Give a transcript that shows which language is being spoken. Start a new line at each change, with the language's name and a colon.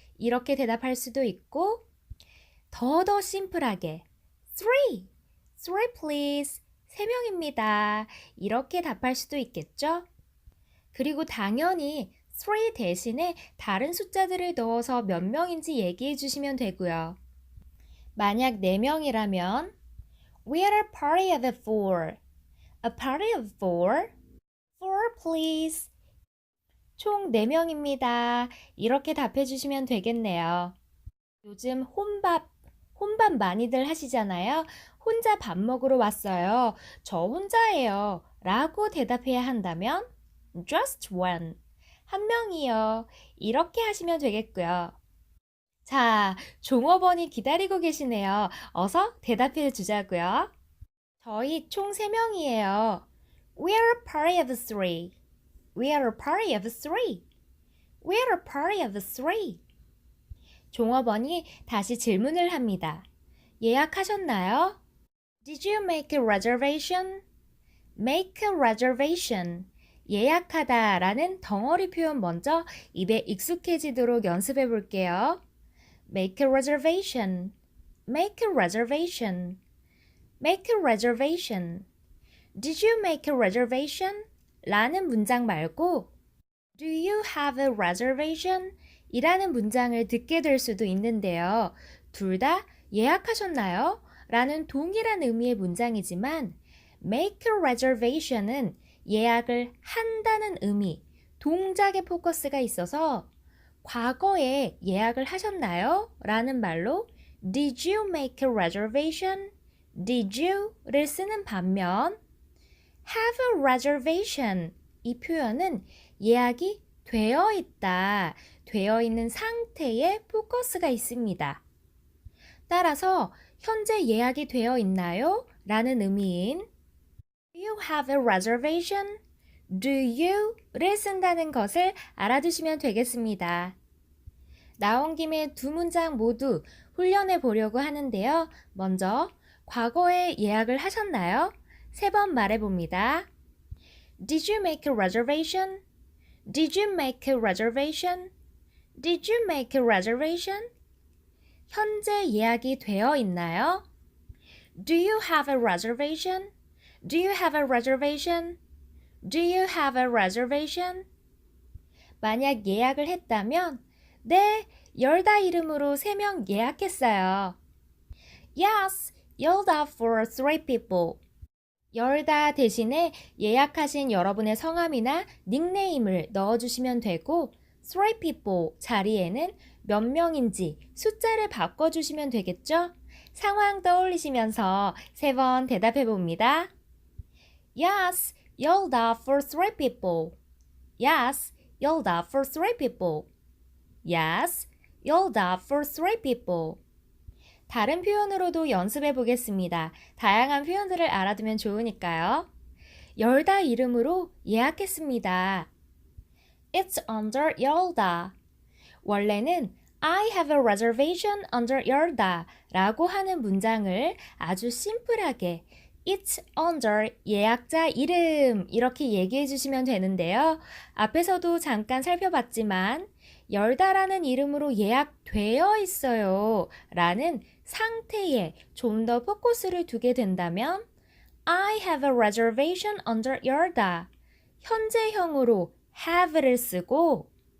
Korean: 이렇게 대답할 수도 있고 더 심플하게 3.
English: 3 please.
Korean: 3명입니다. 이렇게 답할 수도 있겠죠? 그리고 당연히 3 대신에 다른 숫자들을 넣어서 몇 명인지 얘기해 주시면 되고요. 만약 4명이라면
English: We are a party of 4. A party of 4. 4 please.
Korean: 총 4명입니다. 이렇게 답해 주시면 되겠네요. 요즘 혼밥 많이들 하시잖아요. 혼자 밥 먹으러 왔어요. 저 혼자예요. 라고 대답해야 한다면
English: Just one.
Korean: 한 명이요. 이렇게 하시면 되겠고요. 자, 종업원이 기다리고 계시네요. 어서 대답해 주자고요. 저희 총 3명이에요.
English: We are a party of 3. We are a party of 3. We are a party of 3.
Korean: 종업원이 다시 질문을 합니다. 예약하셨나요?
English: Did you make a reservation? Make a reservation.
Korean: 예약하다 라는 덩어리 표현 먼저 입에 익숙해지도록 연습해 볼게요.
English: Make a reservation. Make a reservation. Make a reservation. Did you make a reservation?
Korean: 라는 문장 말고
English: Do you have a reservation?
Korean: 이라는 문장을 듣게 될 수도 있는데요. 둘 다 예약하셨나요? 라는 동일한 의미의 문장이지만
English: make a reservation
Korean: 은 예약을 한다는 의미, 동작에 포커스가 있어서 과거에 예약을 하셨나요? 라는 말로
English: Did you make a reservation? Did you
Korean: 를 쓰는 반면
English: have a reservation
Korean: 이 표현은 예약이 되어 있다, 되어 있는 상태에 포커스가 있습니다. 따라서 현재 예약이 되어 있나요? 라는 의미인
English: Do you have a reservation? Do you
Korean: 를 쓴다는 것을 알아두시면 되겠습니다. 나온 김에 두 문장 모두 훈련해 보려고 하는데요. 먼저 과거에 예약을 하셨나요? 3번 말해봅니다.
English: Did you make a reservation? Did you make a reservation? Did you make a reservation?
Korean: 현재 예약이 되어 있나요?
English: Do you have a reservation? Do you have a reservation? Do you have a reservation?
Korean: 만약 예약을 했다면 네, 열다 이름으로 3명 예약했어요.
English: Yes, 열다 for 3 people.
Korean: 열다 대신에 예약하신 여러분의 성함이나 닉네임을 넣어주시면 되고
English: 3 people
Korean: 자리에는 몇 명인지 숫자를 바꿔주시면 되겠죠? 상황 떠올리시면서 3번 대답해 봅니다.
English: Yes, 열다 for 3 people. Yes, 열다 for 3 people. Yes, 열다 for 3 people.
Korean: 다른 표현으로도 연습해 보겠습니다. 다양한 표현들을 알아두면 좋으니까요. 열다 이름으로 예약했습니다.
English: It's under 열다.
Korean: 원래는
English: I have a reservation under 열다
Korean: 라고 하는 문장을 아주 심플하게
English: It's under
Korean: 예약자 이름 이렇게 얘기해 주시면 되는데요. 앞에서도 잠깐 살펴봤지만 열다라는 이름으로 예약되어 있어요 라는 상태에 좀 더 포커스를 두게 된다면
English: I have a reservation under 열다
Korean: 현재형으로 have를 쓰고